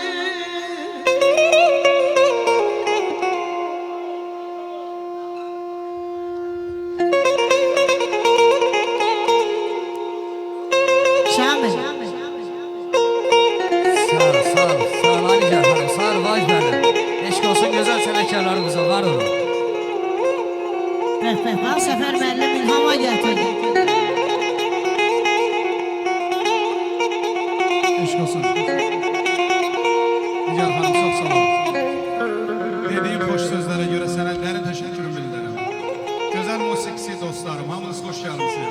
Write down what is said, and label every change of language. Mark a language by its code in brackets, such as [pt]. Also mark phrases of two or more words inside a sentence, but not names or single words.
[tr] Şamil. Sağ ol Ali Canım, sağ ol vay benim. [az] Eşk olsun güzel sənəkarlarımıza, var olun. Bak Səfər müəllim ilhama gətirdi. Eşk olsun. Nigar xanım, çox sağ olun. Dediğim xoş sözlərə görə sənə dərin təşəkkürümü bildirirəm. Gözəl musiqisi dostlarım, hamınız xoş gəlmisiniz.